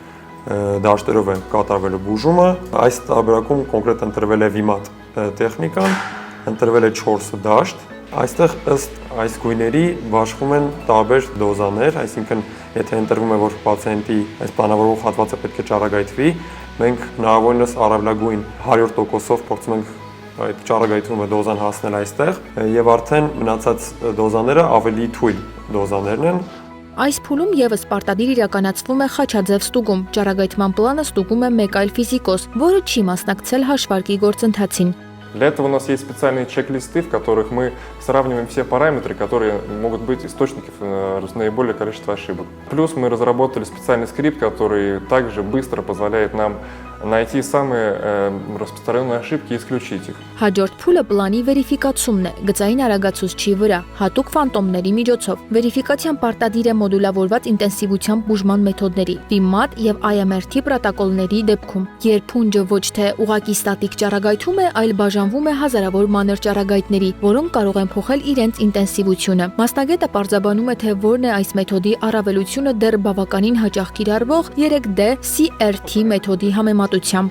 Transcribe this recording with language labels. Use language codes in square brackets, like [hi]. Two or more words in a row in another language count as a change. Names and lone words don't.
[hy] դաշտերով է կատարվելու բուժումը։ Այս տարբերակում կոնկրետ ընտրվել է վիմատ տեխնիկան, ընտրվել է 4 դաշտ։ Այստեղ ըստ այս գույների բաշխվում են տարբեր դոզաներ, այսինքն եթե ընտրվում է, որ պացիենտի այս պլանավորող հատվածը պետք է ճառագայթվի, մենք հնարավորինս առավելագույն 100%-ով փորձում ենք այդ ճառագայթումը դոզան հասնել այստեղ եւ արդեն մնացած դոզաները ավելի թույլ դոզաներն են։ Այս փուլում եւս պարտադիր իրականացվում է խաչաձև ստուգում։ Ճառագայթման պլանը ստուգում է մեկ այլ физикос, որը չի մասնակցել հաշվարկի գործընթացին։ [ru] Для этого у нас есть специальные чек-листы, в которых мы сравниваем все параметры, которые могут быть источники наиболее количества ошибок. Плюс мы разработали специальный скрипт, который также быстро позволяет нам найти самые распространенные ошибки и исключить их. [hy] Հաջորդ փուլը պլանի վերիֆիկացումն է, գծային արագացուցչի վրա, հատուկ ֆանտոմների միջոցով։ Վերիֆիկացիան պարտադիր է մոդուլավորված ինտենսիվության բուժման մեթոդների, VMAT եւ IMRT պրոտոկոլների դեպքում։ Երբ փունջը ոչ թե ուղղակի ստատիկ ճառագայթում է, այլ բաժանվում է հազարավոր մանր ճառագայթների, որոնք կարող են փոխել իրենց ինտենսիվությունը։ Մասնագետը պարզաբանում է, թե որն է այս մեթոդի առավելությունը դեռ բավականին հաճախ կիրառվող 3D CRT մեթոդի համեմատությամբ։